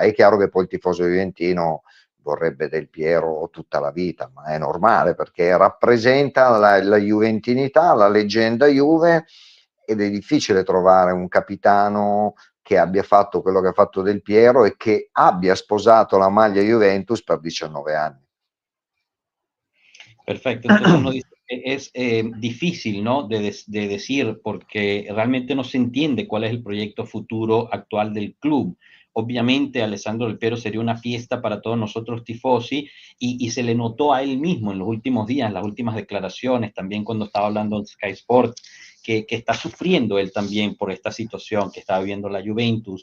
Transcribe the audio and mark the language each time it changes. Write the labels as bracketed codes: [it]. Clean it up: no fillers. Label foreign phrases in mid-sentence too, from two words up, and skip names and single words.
[it] È chiaro che poi il tifoso juventino vorrebbe Del Piero tutta la vita, ma è normale perché rappresenta la juventinità, la leggenda Juve, ed è difficile trovare un capitano che abbia fatto quello che ha fatto Del Piero e che abbia sposato la maglia Juventus per 19 anni. [es] Perfecto, entonces uno dice que es difícil, ¿no? De decir, porque realmente no se entiende cuál es el proyecto futuro actual del club. Obviamente, Alessandro Del Piero sería una fiesta para todos nosotros tifosi y se le notó a él mismo en los últimos días, las últimas declaraciones, también cuando estaba hablando en Sky Sport, que está sufriendo él también por esta situación que está viviendo la Juventus.